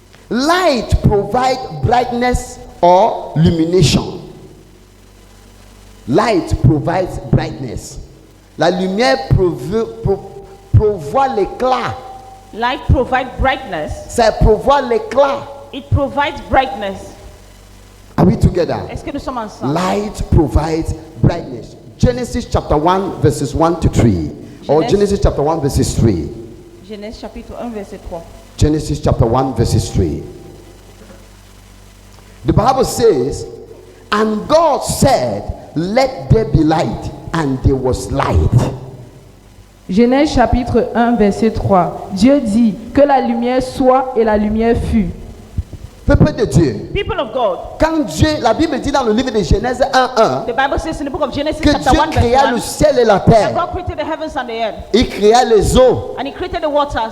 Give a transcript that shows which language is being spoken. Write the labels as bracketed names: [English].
[English] Light provides brightness or illumination. Light provides brightness. [French] La lumière provoit l'éclat. [English] Light provides brightness. [French] Ça provoit l'éclat. [English] It provides brightness. Are we together? [French] Est-ce que nous sommes ensemble? [English] Light provides brightness. Genesis chapter 1 verses 1 to 3. Or Genesis chapter 1 verses 3. [French] Genèse chapitre 1 verset 3. [English] Genesis chapter 1 verses 3. The Bible says, and God said, let there be light, and there was light. [French] Genèse chapitre 1 verset 3. Dieu dit que la lumière soit et la lumière fut. Peuple de Dieu, [English] People of God, [French] quand Dieu, la Bible dit dans le livre de Genèse 1:1 [English] the Bible says in the book of Genesis [French] que [English] chapter [French] Dieu [English] 1 verse [French] créa [English] 1, [French] le ciel et la [English] that [French] terre. [English] God created the heavens and the earth, [French] Il créa les eaux. [English] and He created the waters,